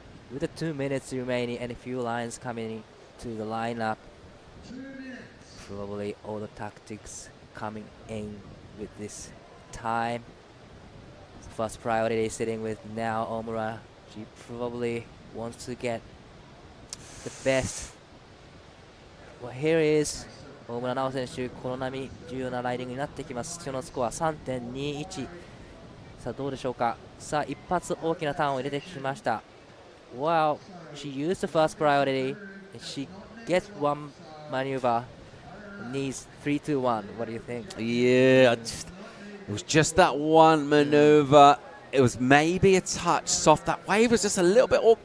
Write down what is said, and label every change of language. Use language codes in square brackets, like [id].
[en] With the 2 minutes remaining and a few lines coming to the lineup, probably all the tactics coming in with this time. First priority is sitting with now Omura. She probably wants to get the best. Well, here is [ja] 大村直選手、この波重要なライディングになってきます。今日のスコア 3.21。さあどうでしょうか。さあ一発大きなターンを入れてきました。 [en] Well, she used the first priority, and she gets one maneuver Knees 3-2-1. What do you think? Yeah, it was just that one maneuver. It was maybe a touch soft. That wave was just a little bit awkward.